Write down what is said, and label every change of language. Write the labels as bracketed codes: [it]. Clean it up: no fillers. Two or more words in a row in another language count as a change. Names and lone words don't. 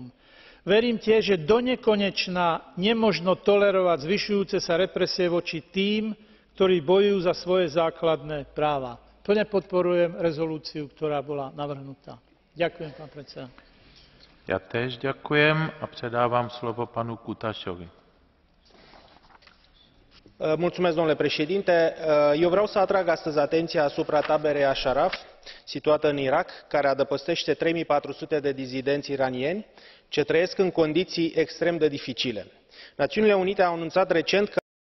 [sk] Verím tiež, že donekonečna nemožno tolerovať zvyšujúce sa represie voči tým, ktorí bojujú za svoje základné práva. Plne podporujem rezolúciu, ktorá bola navrhnutá. Ďakujem, pán predseda. [cs] Ja též ďakujem a předávám slovo panu Kutašovi. [ro] Mulțumesc, domnule președinte. Eu vreau să atrag astăzi atenția asupra taberei Ashraf, situată în Irak, care adăpostește 3400 de dizidenți iranieni ce trăiesc în condiții extrem de dificile. Națiunile Unite au anunțat recent că